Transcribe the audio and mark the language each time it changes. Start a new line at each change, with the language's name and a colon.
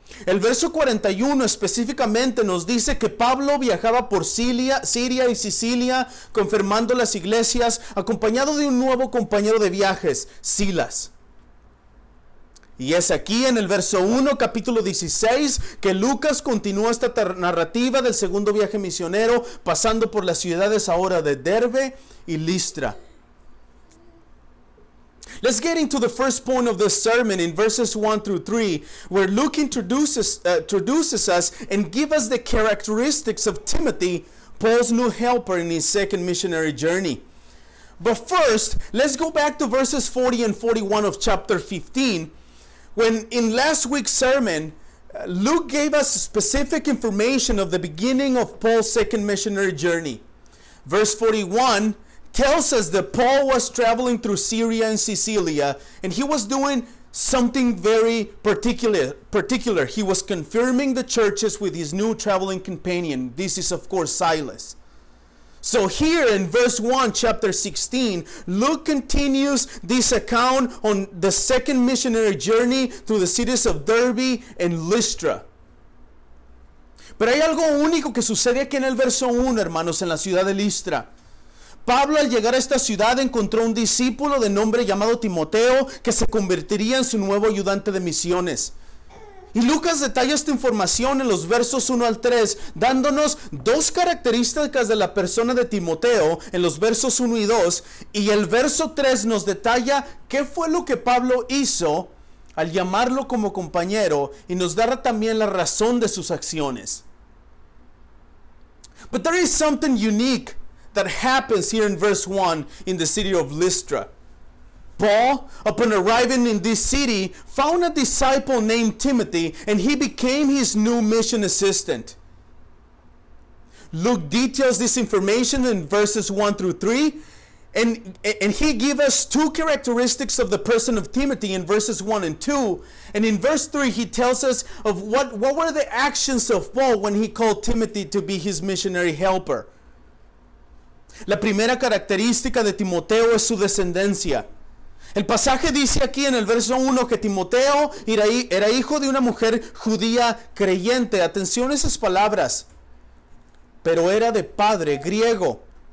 Spanish: El verso 41 específicamente nos dice que Pablo viajaba por Siria y Sicilia, confirmando las iglesias, acompañado de un nuevo compañero de viajes, Silas. Y es aquí en el verso 1, capítulo 16, que Lucas continúa esta narrativa del segundo viaje misionero, pasando por las ciudades ahora de Derbe y Listra.
English: Let's get into the first point of this sermon in verses 1 through 3, where Luke introduces us and gives us the characteristics of Timothy, Paul's new helper in his second missionary journey. But first, let's go back to verses 40 and 41 of chapter 15, when in last week's sermon, Luke gave us specific information of the beginning of Paul's second missionary journey. Verse 41 tells us that Paul was traveling through Syria and Cilicia, and he was doing something very particular. He was confirming the churches with his new traveling companion. This is, of course, Silas. So here in verse 1, chapter 16, Luke continues this account on the second missionary journey through the cities of Derbe and Lystra.
Spanish: Pero hay algo único que sucede aquí en el verso 1, hermanos, en la ciudad de Listra. Pablo, al llegar a esta ciudad, encontró un discípulo de nombre llamado Timoteo que se convertiría en su nuevo ayudante de misiones. Y Lucas detalla esta información en los versos 1 al 3, dándonos dos características de la persona de Timoteo en los versos 1 y 2, y el verso 3 nos detalla qué fue lo que Pablo hizo al llamarlo como compañero, y nos da también la razón de sus acciones.
English: But there is something unique that happens here in verse 1 in the city of Lystra. Paul, upon arriving in this city, found a disciple named Timothy, and he became his new mission assistant. Luke details this information in verses 1 through 3, and he gives us two characteristics of the person of Timothy in verses 1 and 2. And in verse 3, he tells us of what were the actions of Paul when he called Timothy to be his missionary helper.
Spanish: La primera característica de Timoteo es su descendencia. El pasaje dice aquí en el verso 1 que Timoteo era hijo de una mujer judía creyente. Atención a esas palabras. Pero era de padre griego.